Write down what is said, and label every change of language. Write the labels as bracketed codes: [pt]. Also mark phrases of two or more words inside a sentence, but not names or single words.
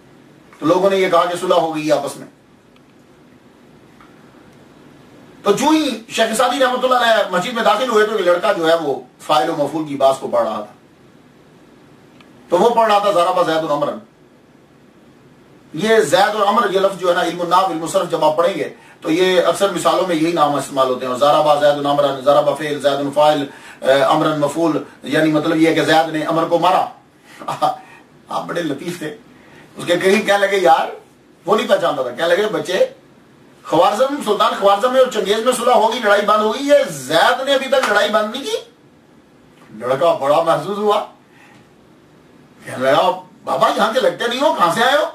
[ur] تو لوگوں نے یہ کہا کہ صلح ہو گئی آپس میں۔ تو جو ہی شیخ سعدی رحمۃ اللہ علیہ مسجد میں داخل ہوئے تو ایک لڑکا جو ہے وہ فاعل و مفعول کی بات کو پڑھ رہا تھا۔ تو وہ پڑھ رہا تھا [ar] ضرب زید عمرن۔ [ur] یہ زید اور عمر یہ لفظ جو ہے نا، علم النحو علم الصرف جب آپ پڑھیں گے تو یہ اکثر مثالوں میں یہی نام استعمال ہوتے ہیں۔ اور [ar] ضرب زید عمرن، [ur] ضرب فعل، زید فاعل، عمرن مفعول، یعنی مطلب یہ ہے کہ زید نے عمر کو مارا۔ آپ بڑے لطیف تھے۔ اس کے قریب کہنے لگے، یار وہ نہیں پہچانتا تھا، کہنے لگے بچے خوارزم، سلطان خوارزم میں اور چنگیز میں صلح ہوگی، لڑائی بند ہوگی، یہ زید نے ابھی تک لڑائی بند نہیں کی۔ لڑکا بڑا محسوس ہوا، کہنے لگا بابا یہاں کے لگتے نہیں ہو، کہاں سے آئے ہو؟